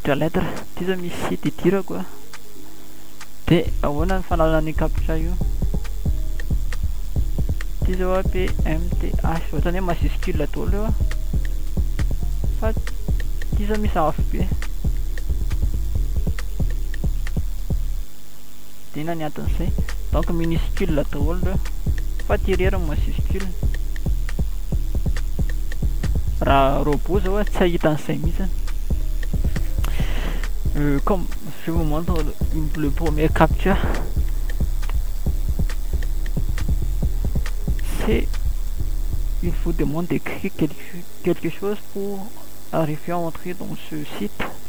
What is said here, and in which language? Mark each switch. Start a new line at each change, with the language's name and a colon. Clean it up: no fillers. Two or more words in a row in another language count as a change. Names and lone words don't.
Malagasy: Ty zany misy site idirako De ahoana ny fanalan'ny captcha io ty zao a PMTH ohatrany hoe majuscule daholo io a fa ty zao misy afo be de ina ny anton'izay
French: donc minuscule
Malagasy: daholo reo fa ty rery majuscule raha robot zao a tsy ahita an'izay mihitsy.
French: Comme je vous montre le premier captcha, c'est il faut demander d'écrire quelque chose pour arriver à entrer dans ce site.